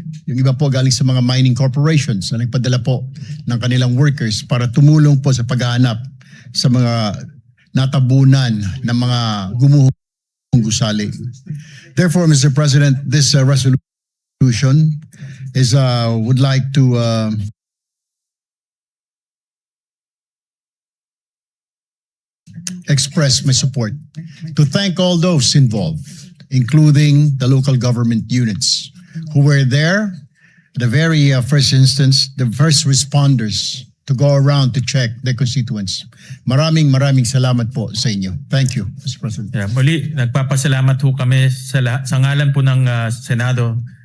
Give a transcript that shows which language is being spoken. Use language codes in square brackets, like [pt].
[tl] Yung iba po galing sa mga mining corporations na nagpadala po ng kanilang workers para tumulong po sa paghahanap sa mga natabunan ng mga gumuhong gusali. [en] Therefore, Mr. President, this resolution is would like to express my support to thank all those involved, including the local government units who were there at the very first instance, the first responders to go around to check their constituents. [tl] Maraming salamat po sa inyo. [en] Thank you, Mr. President. [tl] Yeah, muli, nagpapasalamat ho kami sa ngalan po ng Senado.